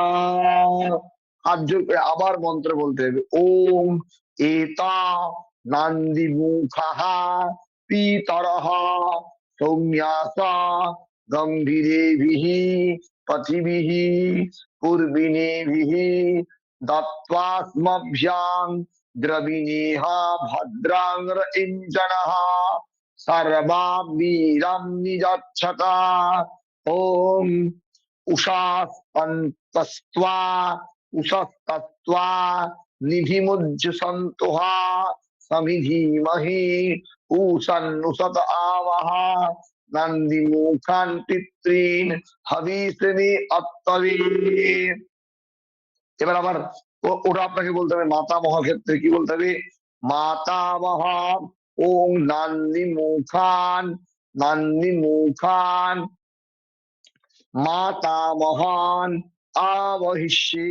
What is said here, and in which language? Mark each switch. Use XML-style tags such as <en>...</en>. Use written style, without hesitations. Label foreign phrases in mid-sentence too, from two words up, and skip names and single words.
<bn>হাত জোর করে আবার মন্ত্র বলতে হবে</bn> <sa>ওম এতা নন্দী মুখাহা পিতরহ সৌম্যাসা গম্ভীরেভিহি পথিভিহি পূর্বিনেভিহি দত্ত্বাস্মভ্যাং দ্রবিণেহ ভদ্রাং রইঞ্চনঃ सर्वावीरं निजच्छता ओम उषास्तस्त्वा उषस्तस्त्वा निधिमुज्जसन्तुहा समिधीमहि उषन्नुषत आवह नन्दिमुखान् पितॄन् हविष्यति अत्तवे।</sa> <bn>এবার আবার ওটা আপনাকে বলতে হবে মাতামহ ক্ষেত্রে কি বলতে হবে?</bn> <sa>মাতামহ ওম নান্দি মুখান, নান্দি মুখান মাতামহান আবহিষ্যে।</sa>